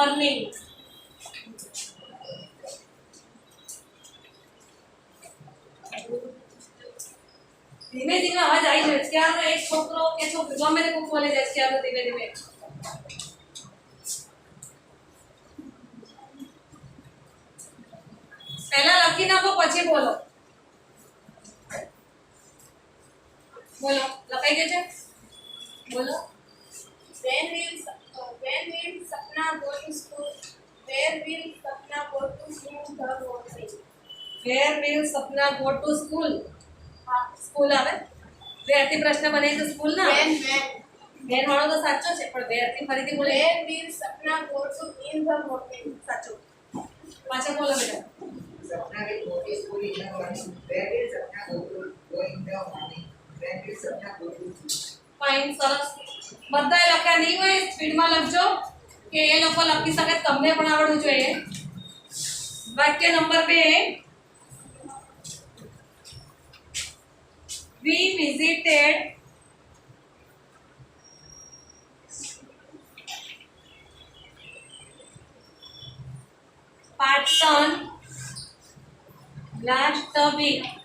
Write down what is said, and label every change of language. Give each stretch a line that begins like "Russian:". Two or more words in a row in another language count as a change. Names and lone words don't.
English: learning.
Gujarati: ધીમે ધીમે અવાજ આવી જાય ત્યારનો એક છોકરો કે છોકરી ગમે તે બોલે જાય ત્યારનો ધીમે ધીમે પહેલા લખી નાખો પછી બોલો બોલો લખાઈ ગયું છે બોલો
English: When will Sapna go to school? Where will Sapna go to school? The grocery. Where will Sapna go to school?
Gujarati: સ્કૂલ આવે where થી પ્રશ્ન બને છે સ્કૂલ ના when વાળો તો સાચો છે પણ where થી ફરીથી બોલે
English: Where will Sapna go to in the morning?
Gujarati: સાચો પાછા બોલો બેટા
English: Sapna will go to school in the morning. Where will Sapna go in the morning? When will Sapna go to school?
Gujarati: ફાઇન સરસ બધાએ લખ્યા નહીં હોય સ્પીડમાં લખજો કે એ લોકો લખી શકે તમને પણ આવડવું જોઈએ વાક્ય નંબર 2
English: we visited Patan last week.